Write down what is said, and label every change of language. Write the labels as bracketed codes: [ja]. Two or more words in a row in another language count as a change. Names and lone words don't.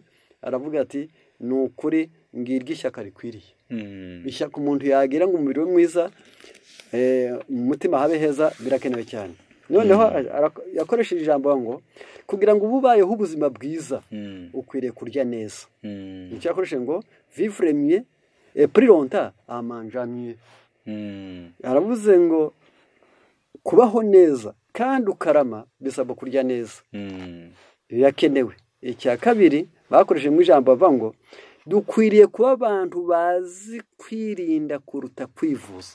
[rw] Aravuga ati ni ukuri ngiryo ishyaka rikwiriye. Ishyaka umuntu yagira ngo umubiri we mwiza mu mutima habe heza birakenewe cyane. Noneho yakoresheje ijambo ngo kugira ngo ububayeho ubuzima bwiza ukwiriye kurya neza. Icyo yakoresheje ngo [fr] vivre mieux et plus longtemps en mangeant mieux. [rw] Aravuze ngo kubaho neza kandi ukarama bisaba kurya neza. Birakenewe. Icya kabiri bakoresheje mu ijambo bavuga ngo dukwiriye kuba abantu bazi kwirinda kuruta kwivuza.